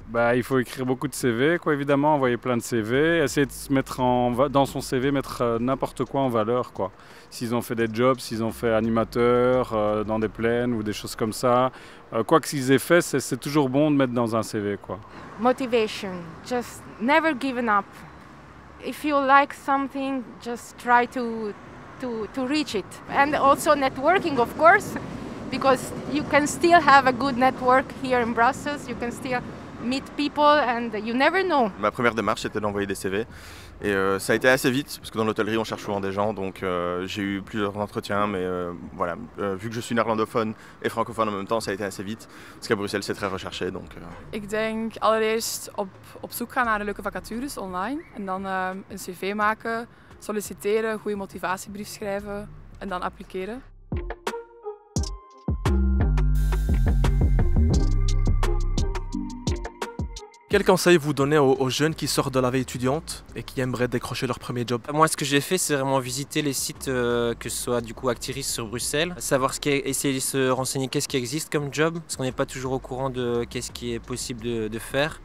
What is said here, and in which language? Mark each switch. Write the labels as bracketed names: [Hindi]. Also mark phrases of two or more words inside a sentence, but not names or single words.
[French] Il faut écrire beaucoup de CV, quoi, évidemment, envoyer plein de CV, essayer de se mettre dans son CV, mettre n'importe quoi en valeur, quoi. S'ils ont fait des jobs, s'ils ont fait animateur dans des plaines ou des choses comme ça, quoi qu'ils aient fait, c'est toujours bon de mettre dans un CV, quoi. [English] Motivation, just never given up. If you like something, just try to reach it. And also networking, of course, because you can still have a good network here in Brussels. You can still meet people and you never know. [French] Ma première démarche, c'était d'envoyer des CV. Et ça a été assez vite, parce que dans l'hôtellerie, on cherche souvent des gens. Donc j'ai eu plusieurs entretiens, mais voilà, vu que je suis néerlandophone et francophone en même temps, ça a été assez vite. Parce qu'à Bruxelles, c'est très recherché. Donc, [Dutch] Ik denk allereerst op zoek gaan naar de leuke vacatures online. En dan een cv maken, solliciteren, goede motivatiebrief schrijven en dan appliceren. [French] Quel conseil vous donnez aux jeunes qui sortent de la vie étudiante et qui aimeraient décrocher leur premier job? Moi, ce que j'ai fait, c'est vraiment visiter les sites, que ce soit du coup Actiris sur Bruxelles, savoir essayer de se renseigner qu'est-ce qui existe comme job, parce qu'on n'est pas toujours au courant de qu'est-ce qui est possible de faire.